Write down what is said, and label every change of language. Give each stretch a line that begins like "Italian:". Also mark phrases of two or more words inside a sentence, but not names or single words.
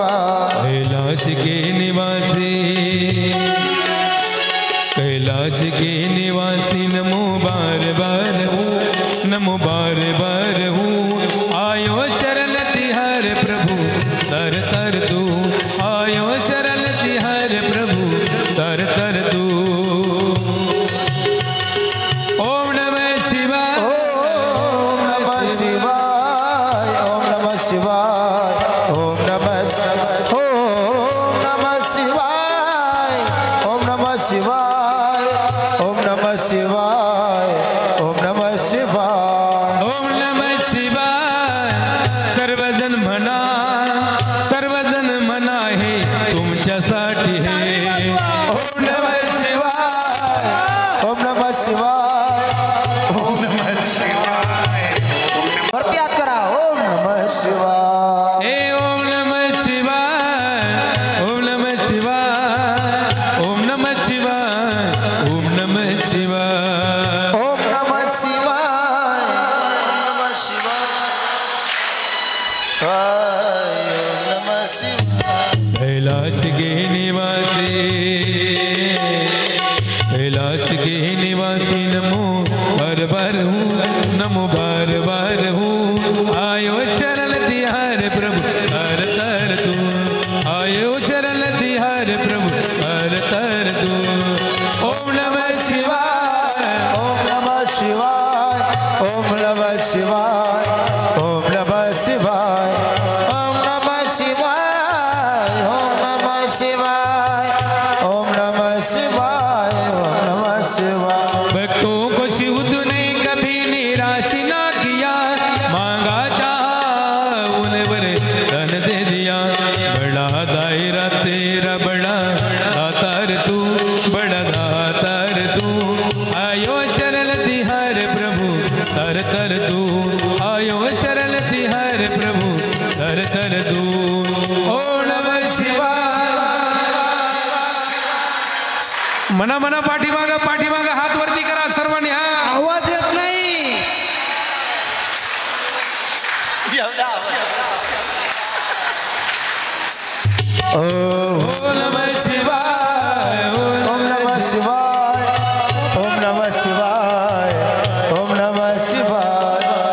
Hindi: कैलाश के निवासी, कैलाश के निवासी नमो बार बार हूँ, नमो बार बार हूँ। आयो शरण तिहार प्रभु तर तर तू, आयो शरण तिहार प्रभु तर तर तू।
Sanskrit: ओम नमः शिवाय, ओम नमः शिवाय, ओम नमः शिवाय, ओम नमः शिवाय, ओम नमः शिवाय, ओम नमः शिवाय, ओम नमः शिवाय, ओम नमः शिवाय।
Marathi: सर्वजन म्हणा, सर्वजन म्हणा हे तुमच्यासाठी हे।
Sanskrit: ओम नमः शिवाय, ओम नमः शिवाय, ओम नमः शिवाय।
Marathi: वरती हात करा.
Sanskrit: ओम नमः शिवाय, हे ओम नमः शिवाय, ओम नमः शिवाय, ओम नमः शिवाय, ओम नमः शिवाय। ओम नमः शिवाय, नमः शिवाय, ओम नमः शिवाय.
Hindi: कैलाश के निवासी, कैलाश के निवासी नमो बार बार हूँ, नमो बार बार हूँ। आयो शरण तिहार प्रभु तर तर तू, आयो शरण तिहार प्रभु तर तर तू।
Sanskrit: ओम नमः शिवाय, ओम नमः शिवाय, ओम नमः शिवाय, ओम नमः शिवाय, ओम नमः शिवाय, ओम नमः शिवाय, ओम नमः शिवाय, ओम नमः शिवाय.
Hindi: भक्तों को शिव तूने कभी निराश ना किया, मांगा चाहा उन्हें वरदान दे दिया। बड़ा दायरा तेरा बड़ा दातार तू, बड़ा दातार तू। आयो शरण तिहार प्रभु तर तर तू, आयो शरण तिहार प्रभु तर तर तू।
Sanskrit: ओम नमः शिवाय।
Marathi: मना मना पाठीमागा, पाठीमागा हात वरती करा सर्वांनी. हा आवाज येत नाही.
Sanskrit: ओम नमः शिवाय, ओम नमः शिवाय, ओम नमः शिवाय, ओम नमः शिवाय.